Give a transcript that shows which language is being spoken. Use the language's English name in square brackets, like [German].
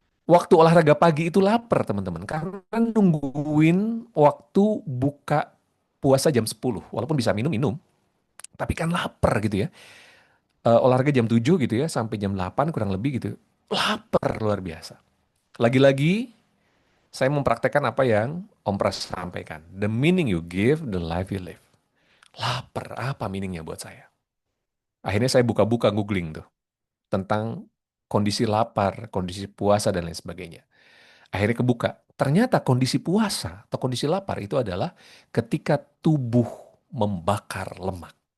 [Indonesian] Waktu olahraga pagi itu lapar teman-teman karena nungguin waktu buka puasa jam 10 walaupun bisa minum-minum tapi kan lapar gitu ya. Olahraga jam 7 gitu ya sampai jam 8 kurang lebih gitu. Lapar luar biasa. Lagi-lagi saya mempraktekkan apa yang Om Pras sampaikan. [English] The meaning you give, the life you live. [Indonesian] Lapar, apa meaningnya buat saya? Akhirnya saya buka-buka googling tuh tentang kondisi lapar, kondisi puasa dan lain sebagainya. Akhirnya kebuka. Ternyata kondisi puasa atau kondisi lapar itu adalah ketika tubuh membakar lemak.